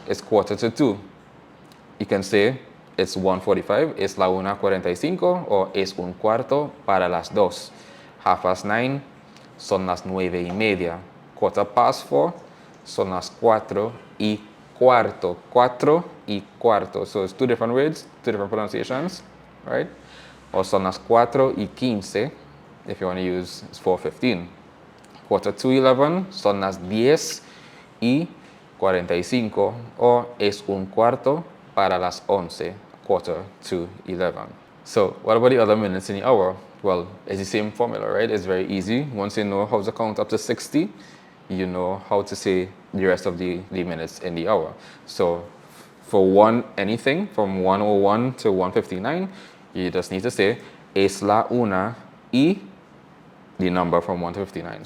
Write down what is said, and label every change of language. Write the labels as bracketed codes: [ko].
[en] It's quarter to 2. You can say it's 1:45, [es] es la 1:45, [en] or [es] es un cuarto para las 2. 9:30, son las 9:30. 4:15, son las 4:15. 4:15. [en] So it's two different words, two different pronunciations, right? Or [es] son las 4:15, [en] if you want to use, it's 4:15. Quarter to 11, [es] son las 10:45, [en] or [es] es un cuarto para las 11, [en] quarter to 11. So what about the other minutes in the hour? Well, it's the same formula, right? It's very easy. Once you know how to count up to 60, you know how to say the rest of the minutes in the hour. So for anything from 1:01 to 1:59, you just need to say [es] es la una y [en] the number from 1 to 59.